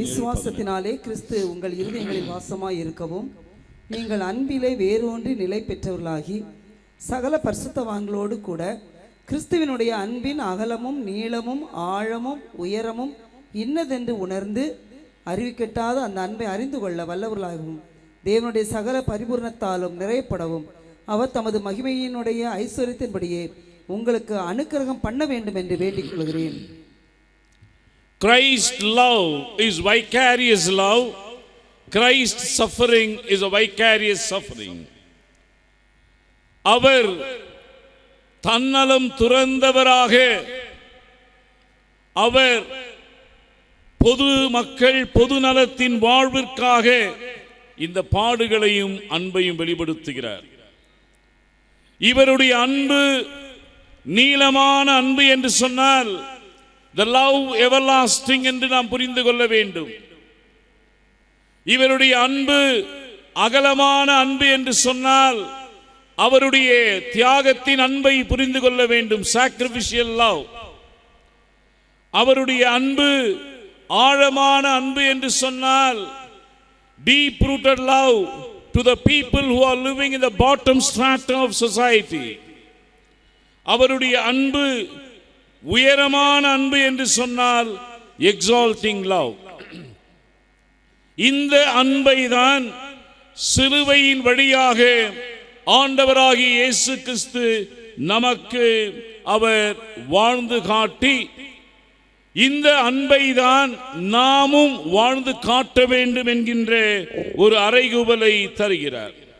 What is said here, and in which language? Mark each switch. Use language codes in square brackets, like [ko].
[ta] விசுவாசத்தினாலே கிறிஸ்து உங்கள் இருதயங்களில் வாசமாய் இருக்கவும் நீங்கள் அன்பிலே வேரூன்றி நிலை பெற்றவர்களாகி சகல பரிசுத்தவான்களோடு கூட கிறிஸ்துவினுடைய அன்பின் அகலமும் நீளமும் ஆழமும் உயரமும் இன்னதென்று உணர்ந்து அறிவிக்கட்டாத அந்த அன்பை அறிந்து கொள்ள வல்லவர்களாகவும் தேவனுடைய சகல பரிபூர்ணத்தாலும் நிறையப்படவும் அவர் தமது மகிமையினுடைய ஐஸ்வர்யத்தின்படியே உங்களுக்கு அனுக்கிரகம் பண்ண வேண்டும் என்று வேண்டிக் கொள்கிறேன். [en] Christ's love is vicarious love. Christ's suffering is a vicarious suffering. [ta] அவர் தன்னலம் துறந்தவராக, அவர் பொது மக்கள் பொது நலத்தின் வாழ்விற்காக இந்த பாடுகளையும் அன்பையும் வெளிப்படுத்துகிறார். இவருடைய அன்பு நீளமான அன்பு என்று சொன்னால் [en] the love everlasting [ta] என்று நாம் புரிந்து கொள்ள வேண்டும். இவருடைய அன்பு அகலமான அன்பு என்று சொன்னால் அவருடைய தியாகத்தின் அன்பை புரிந்து கொள்ள வேண்டும், [en] sacrificial love. [ta] அவருடைய அன்பு ஆழமான அன்பு என்று சொன்னால் [en] deep rooted love to the people who are living in the bottom strata of society. [ta] அவருடைய அன்பு உயரமான அன்பு என்று சொன்னால் [en] exalting love. [ta] இந்த அன்பை தான் சிலுவையின் வழியாக ஆண்டவராகிய இயேசு கிறிஸ்து நமக்கு அவர் வாழ்ந்து காட்டி இந்த அன்பை தான் நாமும் வாழ்ந்து காட்ட வேண்டும் என்கின்ற ஒரு அறைகூவலை தருகிறார்.